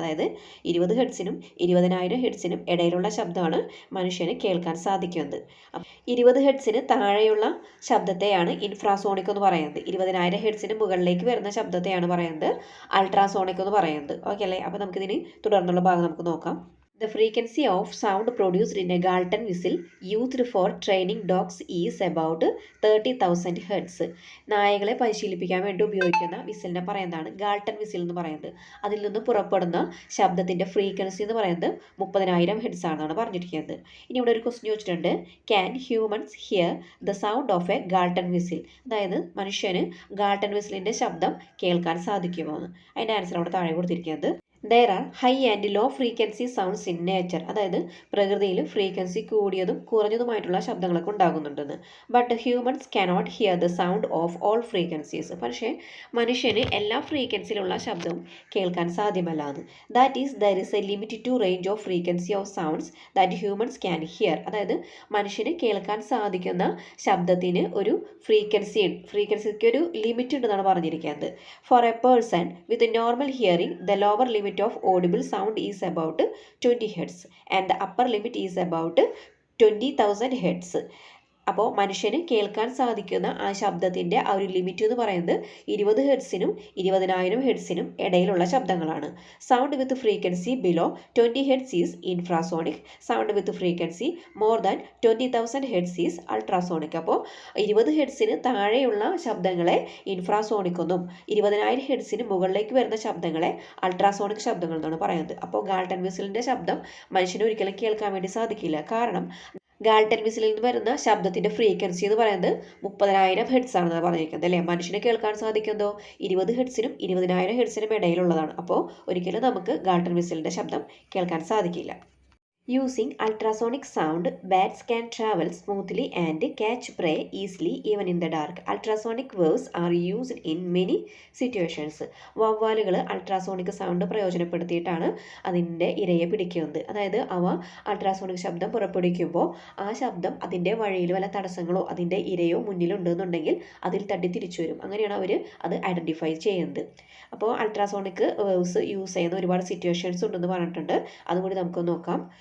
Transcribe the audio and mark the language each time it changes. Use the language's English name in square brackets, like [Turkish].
[Malayalam] അതായത് 20 ഹെഡ്സിനും 20,000 ഹെഡ്സിനും ഇടയിലുള്ള ശബ്ദമാണ് മനുഷ്യന് കേൾക്കാൻ സാധിക്കുന്നത്. 20 ഹെഡ്സിന് താഴെയുള്ള ശബ്ദത്തെയാണ് ഇൻഫ്രാസോണിക് എന്ന് പറയുന്നത്. 20,000 ഹെഡ്സിന് മുകളിലേക്ക് വരുന്ന ശബ്ദത്തെയാണ് പറയുന്നത് അൾട്രാസോണിക് എന്ന് പറയുന്നത്. ഓക്കെ അല്ലേ. അപ്പോൾ നമുക്കിതിന് തുടർന്നുള്ള ഭാഗം നമുക്ക് നോക്കാം. [English] The frequency of sound produced in a Galton whistle used for training dogs is about 30,000 Hz. [Malayalam] നായകളെ പരിശീലിപ്പിക്കാൻ വേണ്ടി ഉപയോഗിക്കുന്ന വിസിലിനെ പറയുന്നതാണ് ഗാൾട്ടൺ വിസിൽ എന്ന് പറയുന്നത്. അതിൽ നിന്ന് പുറപ്പെടുന്ന ശബ്ദത്തിൻ്റെ ഫ്രീക്വൻസി എന്ന് പറയുന്നത് 30,000 ഹെഡ്സ് ആണെന്നാണ് പറഞ്ഞിരിക്കുന്നത്. ഇനി ഇവിടെ ഒരു ക്വസ്റ്റ്യൻ ചോദിച്ചിട്ടുണ്ട്, [English] Can humans hear the sound of a Galton whistle? [Malayalam] അതായത് മനുഷ്യന് ഗാൾട്ടൺ വിസിലിൻ്റെ ശബ്ദം കേൾക്കാൻ സാധിക്കുമോ എന്ന്. അതിൻ്റെ ആൻസർ അവിടെ താഴെ കൊടുത്തിരിക്കുന്നത്. [English] There are high and low frequency sounds in nature. [Malayalam] അതായത് പ്രകൃതിയിൽ ഫ്രീക്വൻസി കൂടിയതും കുറഞ്ഞതുമായിട്ടുള്ള ശബ്ദങ്ങളൊക്കെ ഉണ്ടാകുന്നുണ്ടെന്ന്. [English] But humans cannot hear the sound of all frequencies. [Malayalam] പക്ഷേ മനുഷ്യന് എല്ലാ ഫ്രീക്വൻസിയിലുള്ള ശബ്ദവും കേൾക്കാൻ സാധ്യമല്ല എന്ന്. [English] That is, there is a limit to range of frequency of sounds that humans can hear. [Malayalam] അതായത് മനുഷ്യന് കേൾക്കാൻ സാധിക്കുന്ന ശബ്ദത്തിന് ഒരു ഫ്രീക്വൻസിക്ക് ഒരു ലിമിറ്റ് ഉണ്ടെന്നാണ് പറഞ്ഞിരിക്കുന്നത്. [English] For a person with normal hearing, the lower limit of audible sound is about 20 Hz and the upper limit is about 20,000 Hz. [Malayalam] അപ്പോൾ മനുഷ്യന് കേൾക്കാൻ സാധിക്കുന്ന ആ ശബ്ദത്തിൻ്റെ ആ ഒരു ലിമിറ്റ് എന്ന് പറയുന്നത് 20 ഹെഡ്സിനും 20,000 ഹെഡ്സിനും ഇടയിലുള്ള ശബ്ദങ്ങളാണ്. [English] Sound with frequency below 20 hertz is infrasonic. Sound with frequency more than 20,000 hertz is ultrasonic. [Malayalam] അപ്പോൾ 20 ഹെഡ്സിന് താഴെയുള്ള ശബ്ദങ്ങളെ ഇൻഫ്രാസോണിക് എന്നും 20,000 ഹെഡ്സിന് മുകളിലേക്ക് വരുന്ന ശബ്ദങ്ങളെ അൾട്രാസോണിക് ശബ്ദങ്ങൾ എന്നാണ് പറയുന്നത്. അപ്പോൾ ഗാൾട്ടൺ വിസിലിൻ്റെ ശബ്ദം മനുഷ്യന് ഒരിക്കലും കേൾക്കാൻ വേണ്ടി സാധിക്കില്ല. കാരണം ഗാൾട്ടൺ വിസിലിൽ നിന്ന് വരുന്ന ശബ്ദത്തിൻ്റെ ഫ്രീക്വൻസി എന്ന് പറയുന്നത് 30,000 ഹെഡ്സ് ആണെന്ന് പറഞ്ഞിരിക്കുന്നത് അല്ലേ. മനുഷ്യന് കേൾക്കാൻ സാധിക്കുന്നതോ 20 ഹെഡ്സിനും 20,000 ഹെഡ്സിനും ഇടയിലുള്ളതാണ്. അപ്പോൾ ഒരിക്കലും നമുക്ക് ഗാൾട്ടൺ വിസിലിൻ്റെ ശബ്ദം കേൾക്കാൻ സാധിക്കില്ല. [English] Using ultrasonic sound, bats can travel smoothly and catch prey easily even in the dark. Ultrasonic waves are used in many situations. [Malayalam] വവ്വാലുകൾ അൾട്രാസോണിക് സൗണ്ട് പ്രയോജനപ്പെടുത്തിയിട്ടാണ് അതിൻ്റെ ഇരയെ പിടിക്കുന്നത്. അതായത് അവ അൾട്രാസോണിക് ശബ്ദം പുറപ്പെടുവിക്കുമ്പോൾ ആ ശബ്ദം അതിൻ്റെ വഴിയിൽ വല്ല തടസ്സങ്ങളോ അതിൻ്റെ ഇരയോ മുന്നിലുണ്ടെന്നുണ്ടെങ്കിൽ അതിൽ തട്ടി തിരിച്ചു വരും. അങ്ങനെയാണ് അവർ അത് ഐഡൻറ്റിഫൈ ചെയ്യുന്നത്. അപ്പോൾ അൾട്രാസോണിക് വേവ്സ് യൂസ് ചെയ്യുന്ന ഒരുപാട് സിറ്റുവേഷൻസ് ഉണ്ടെന്ന് പറഞ്ഞിട്ടുണ്ട്. അതുകൂടി നമുക്ക് നോക്കാം.